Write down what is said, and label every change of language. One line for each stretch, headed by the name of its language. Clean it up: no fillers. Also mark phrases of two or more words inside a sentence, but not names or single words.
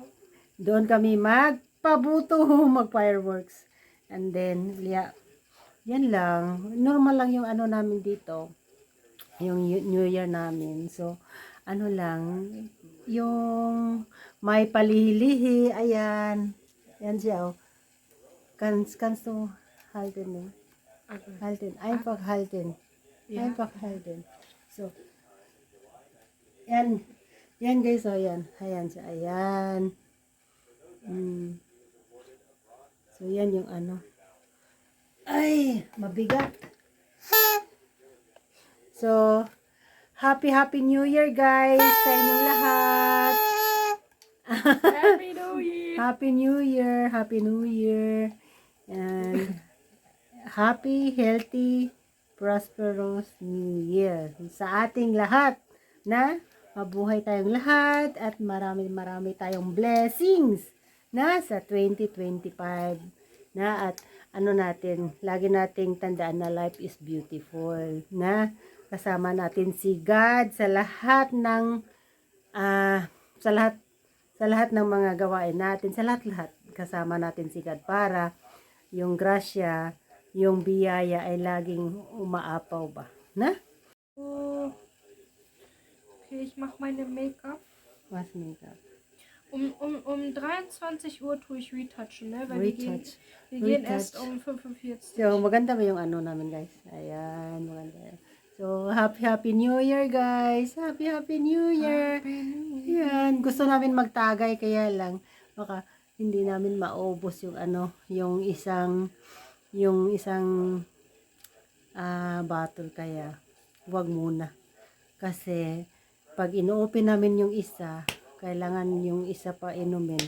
Filipino: doon kami magpabuto, mag-fireworks.
English: And then,
Filipino: yan lang. Normal lang yung namin dito. Yung New Year namin. So, yung may palilihi, ayan. Yan siya,
German: oh. Kannst du halten, ne? Halten, einfach halten. Ja. Einfach halten. So,
Filipino: yan. Yan guys, oh, yan. Ayan siya, ayan. So, yan yung Ay, mabigat.
English: So, Happy New Year guys
Filipino: sa inyong lahat.
English: Happy New Year! Happy New Year, Happy New Year. And happy, healthy, prosperous New Year
Filipino: sa ating lahat, na mabuhay tayong lahat at marami tayong blessings na sa 2025 na, at lagi nating tandaan na
English: life is beautiful,
Filipino: na kasama natin si God sa lahat ng sa lahat ng mga gawain natin, sa lahat kasama natin si God para yung grasya, yung biyaya ay laging umaapaw ba, na?
German: Oh. Okay, ich mache meine Make-up. Was Make-up? Um 23 Uhr tue ich retouchen, ne? Weil Retouch. wir gehen Retouch. erst um 45.
Filipino: So, maganda ba yung namin guys? Ayan, maganda.
English: So, Happy New Year guys! Happy New Year! Happy New Year.
Filipino: Yan, gusto namin magtagay, kaya lang baka hindi namin maubos yung yung isang bottle, kaya wag muna. Kasi pag ino-open namin yung isa, kailangan yung isa pa inumin.